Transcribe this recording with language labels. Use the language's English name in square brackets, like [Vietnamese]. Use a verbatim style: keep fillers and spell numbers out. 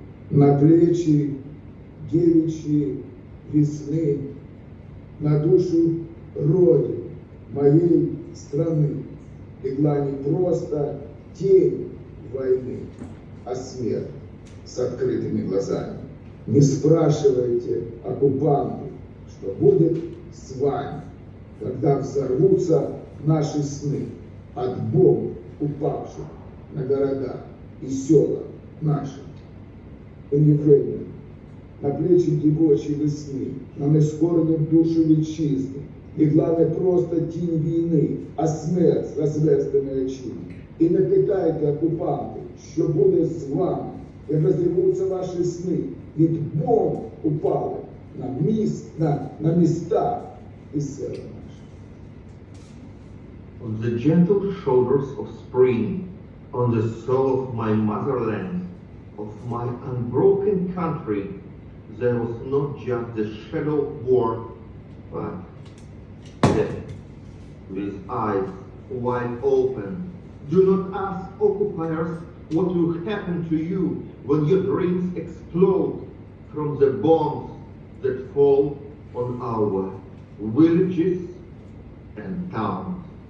[Russian] На плечи девичьи весны, на душу Родины, моей страны, легла не просто тень войны, а смерть с открытыми глазами. Не спрашивайте, оккупанты, что будет с вами, когда взорвутся наши сны от бомб, упавших на города и села наши. [English] In Ukrainian. [Ukrainian] На плечи дівочі весни, на нескорену душу вітчизни, легла не просто тінь війни, а смерть з розверстаної очима. І не питайте, окупанти, що буде з вами, як розірвуться ваші сни, від бомб упали на, міст, на, на міста і села наші. [English] On the gentle shoulders of spring, on the soul of my motherland, of my unbroken country, there was not just the shadow of war, but death. With eyes wide open, do not ask occupiers what will happen to you when your dreams explode from the bombs that fall on our villages and towns.